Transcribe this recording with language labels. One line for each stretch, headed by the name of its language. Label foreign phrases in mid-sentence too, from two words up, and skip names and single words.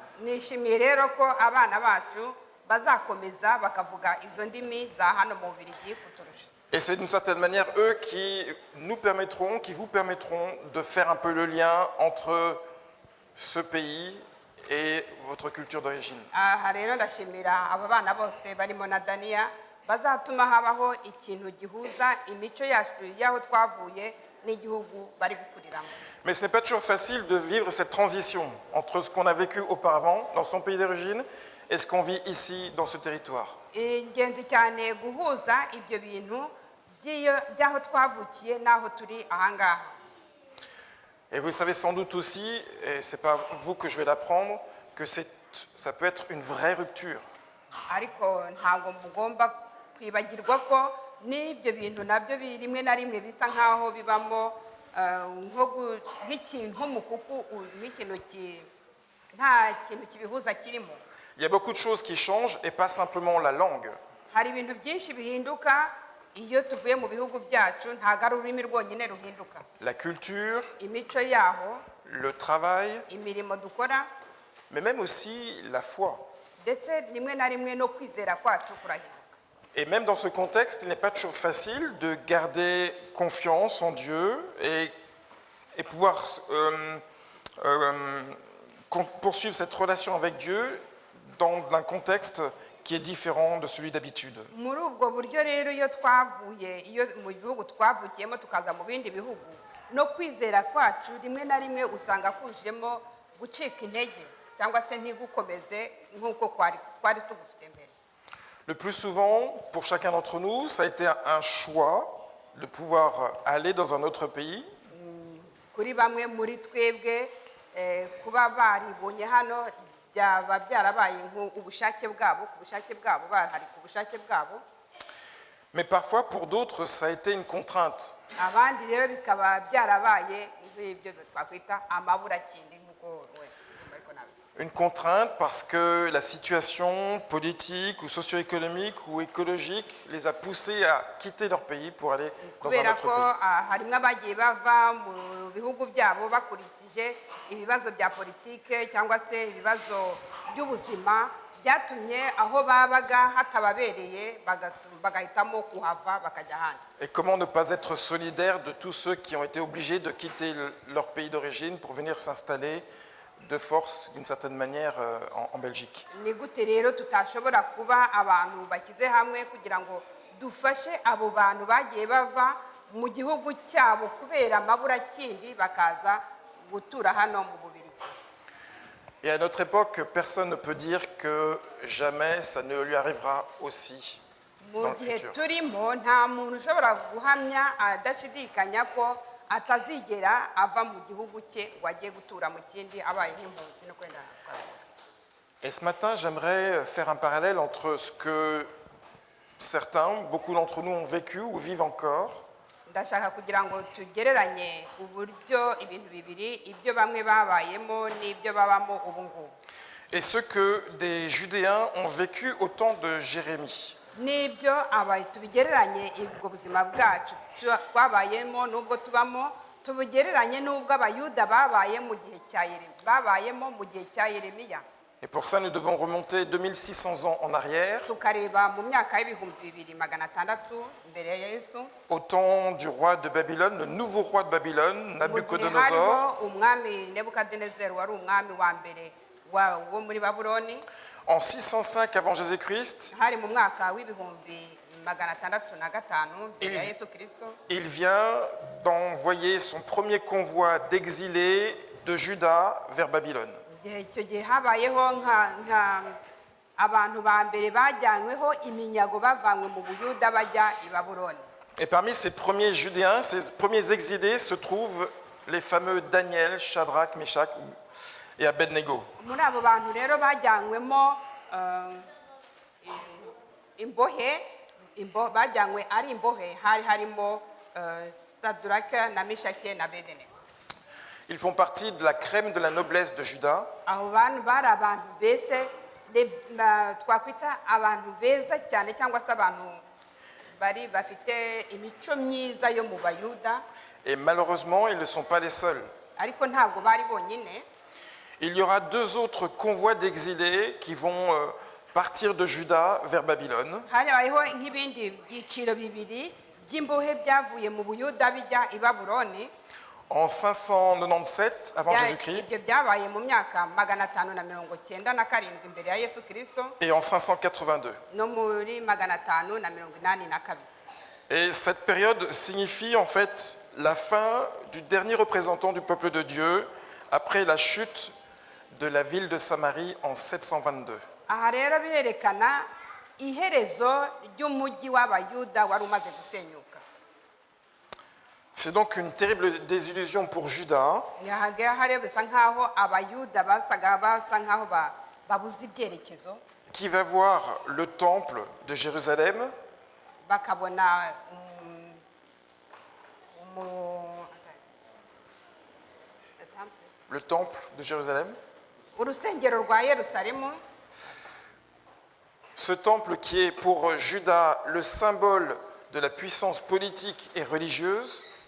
French: Et c'est d'une certaine manière eux qui vous permettront de faire un peu le lien entre ce pays et votre culture d'origine.
Kinyarwanda: Bazatuma habaho ikintu gihuza imico yacu yaho twavuye n'igihugu bari gukuriramo.
French: Mais ce n'est pas toujours facile de vivre cette transition entre ce qu'on a vécu auparavant dans son pays d'origine et ce qu'on vit ici dans ce territoire.
Kinyarwanda: Ingenzi cyane guhuza ibyo bintu by'aho twavukiye n'aho turi ahangaha.
French: Et vous savez sans doute aussi, et c'est pas vous que je vais l'apprendre, que ça peut être une vraie rupture.
Kinyarwanda: Ariko ntabwo mugomba kwibagirwa ko n'ibyo bintu nabyo rimwe na rimwe bisa nkaho bibamo nk'ikintu mukuku nk'ikintu nta kintu kibihuza kirimo.
French: Il y a beaucoup de choses qui changent et pas simplement la langue.
Kinyarwanda: Hari ibintu byinshi bihinduka iyo tuvuye mu bihugu byacu ntabwo ari ururimi rwonyine ruhinduka,
French: la culture,
Kinyarwanda: imico yaho,
French: le travail,
Kinyarwanda: imirimo dukora,
French: mais même aussi la foi.
Kinyarwanda: ndetse rimwe na rimwe no kwizera kwacu kurahinduka.
French: Et même dans ce contexte, il n'est pas toujours facile de garder confiance en Dieu et pouvoir poursuivre cette relation avec Dieu dans un contexte qui est différent de celui d'habitude.
Kinyarwanda: Muri ubwo buryo rero iyo mu bihugu twavukiyemo tukaza mu bindi bihugu, no kwizera kwacu rimwe na rimwe usanga kujemo gucika intege cyangwa se ntigukomeze nk'uko twari tugufite mbere.
French: Le plus souvent, pour chacun d'entre nous, ça a été un choix de pouvoir aller dans un autre pays.
Kinyarwanda: Kuri bamwe muri twebwe kuba baribonye hano byaba byarabaye ubushake bwabo, ku bushake bwabo, bahari ku bushake bwabo.
French: Mais parfois, pour d'autres, ça a été une contrainte.
Kinyarwanda: Abandi rero bikaba byarabaye ibyo twakwita amaburakindi nk'uko
French: Une contrainte parce que la situation politique ou socio-économique ou écologique les a poussés à quitter leur pays pour aller dans un autre pays.
Kinyarwanda: Harimo abagiye bava mu bihugu byabo bakurikije ibibazo bya politike cyangwa se ibibazo by'ubuzima byatumye aho babaga hatababereye bagahitamo kuhava bakajya ahandi.
French: Et comment ne pas être solidaire de tous ceux qui ont été obligés de quitter leur pays d'origine pour venir s'installer de force, d'une certaine manière, en Belgique.
Kinyarwanda: Ni gute rero tutashobora kuba abantu bakize hamwe kugira ngo dufashe abo bantu bagiye bava mu gihugu cyabo kubera amaburakindi bakaza gutura hano mu Bubiligi.
French: Et à notre époque, personne ne peut dire que jamais ça ne lui arrivera aussi dans le
Kinyarwanda: Mu gihe
French: futur.
Kinyarwanda: turimo nta muntu ushobora guhamya adashidikanya ko atazigera ava mu gihugu cye ngo ajye gutura mu kindi abaye nk'impunzi no kwenda.
French: Et ce matin, j'aimerais faire un parallèle entre ce que certains, beaucoup d'entre nous ont vécu ou vivent encore,
Kinyarwanda: Ndashaka kugira ngo tugereranye uburyo ibintu bibiri, ibyo bamwe babayemo n'ibyo babamo ubu ngubu,
French: et ce que des Judéens ont vécu au temps de Jérémie.
Kinyarwanda: n'ibyo tubigereranye ubwo buzima bwacu twabayemo n'ubwo tubamo, tubugereranye n'ubwo abayuda babayemo mu gihe cya Yeremiya.
French: Et pour ça, nous devons remonter 2600 ans en arrière,
Kinyarwanda: Tukareba mu myaka y'ibihumbi 2600 mbere ya Yesu,
French: au temps du roi de Babylone, le nouveau roi de Babylone,
Kinyarwanda: mu gihe Nabucodonosor, hariho umwami Nebukadinezeri wari umwami wa mbere wo muri Babuloni.
French: en 605 avant Jésus-Christ.
Kinyarwanda: Hari mu mwaka w'ibihumbi 605 mbere ya Yesu Kristo.
French: Il vient d'envoyer son premier convoi d'exilés de Juda vers Babylone.
Kinyarwanda: Icyo gihe habayeho nka abantu ba mbere bajyanyweho iminyago bavanywe mu Buyuda bajya i Babuloni.
French: Et parmi ces premiers Judéens, ces premiers exilés, se trouvent les fameux Daniel, Shadrach, Meshach et Abednego.
Kinyarwanda: Muri abo bantu rero bajyanywemo bajyanywe ari imbohe, hari harimo Sadraka na Meshaki na Abednego.
French: Ils font partie de la crème de la noblesse de Juda.
Kinyarwanda: Abo bantu bari abantu bese twakwita abantu beza cyane cyangwa se abantu bari bafite imico myiza yo mu Bayuda,
French: Et malheureusement, ils ne sont pas les seuls.
Kinyarwanda: ariko ntabwo bari bonyine.
French: Il y aura deux autres convois d'exilés qui vont partir de Juda vers Babylone.
Kinyarwanda: Hariho nk'ibindi byiciro bibiri by'imbohe byavuye mu Buyuda bijya i Babuloni.
French: En 597 avant Jésus-Christ
Kinyarwanda: Ibyo byabaye mu myaka 597 mbere ya Yesu Kristo
French: et en 582.
Kinyarwanda: no muri 582.
French: Et cette période signifie en fait la fin du dernier représentant du peuple de Dieu après la chute de la ville de Samarie en 722.
Kinyarwanda: Aha rero birerekana iherezo ry'umujyi w'Abayuda wari umaze gusenyuka.
French: C'est donc une terrible désillusion pour Juda,
Kinyarwanda: Aha rero bisa nkaho Abayuda basa nkaho babuze ibyerekezo,
French: qui va voir le temple de Jérusalem
Kinyarwanda: bakabona
French: le temple de Jérusalem,
Kinyarwanda: urusengero rwa Yerusalemu.
French: ce temple qui est pour Juda le symbole de la puissance politique et religieuse,